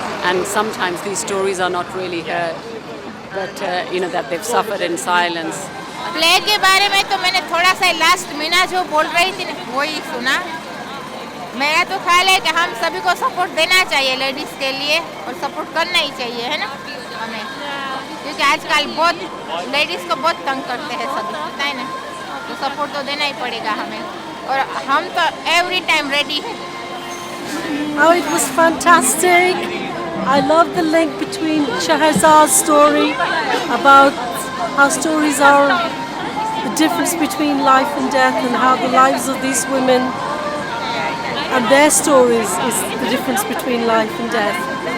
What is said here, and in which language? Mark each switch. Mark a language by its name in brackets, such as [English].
[English] And sometimes these stories are not really heard, but that they've suffered in silence. [Hindi] Play के बारे में तो मैंने थोड़ा सा लास्ट मीना जो बोल रही थी वही सुना. मेरा तो ख्याल है कि हम सभी को सपोर्ट देना चाहिए लेडीज के लिए, और सपोर्ट करना ही चाहिए, है ना, हमें, क्योंकि आजकल बहुत लेडीज को बहुत तंग करते हैं सभी, पता है ना, तो सपोर्ट तो देना ही पड़ेगा हमें, और हम तो [English] every time [Hindi] रेडी हैं. [English] Oh, it was fantastic. I love the link between Shahrazad's story about how stories are the difference between life and death, and how the lives of these women and their stories is the difference between life and death.